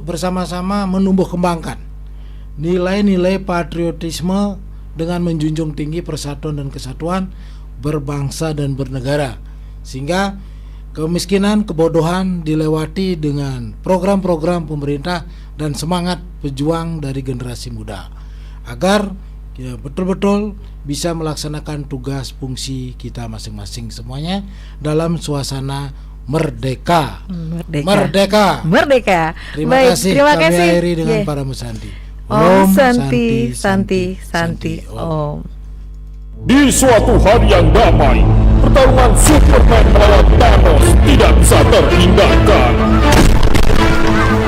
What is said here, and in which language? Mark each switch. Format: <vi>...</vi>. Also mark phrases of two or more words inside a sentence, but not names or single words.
<id>bersama-sama menumbuh kembangkan nilai-nilai patriotisme dengan menjunjung tinggi persatuan dan kesatuan berbangsa dan bernegara, sehingga kemiskinan, kebodohan dilewati dengan program-program pemerintah dan semangat pejuang dari generasi muda, agar betul-betul bisa melaksanakan tugas fungsi kita masing-masing semuanya dalam suasana merdeka. Merdeka. Terima kasih. Kami akhiri dengan para musandi.</id> <ban>Om Santi Om.</ban> <id>Di suatu hari yang damai, pertarungan Superman melawan Thanos tidak bisa terhindarkan.</id>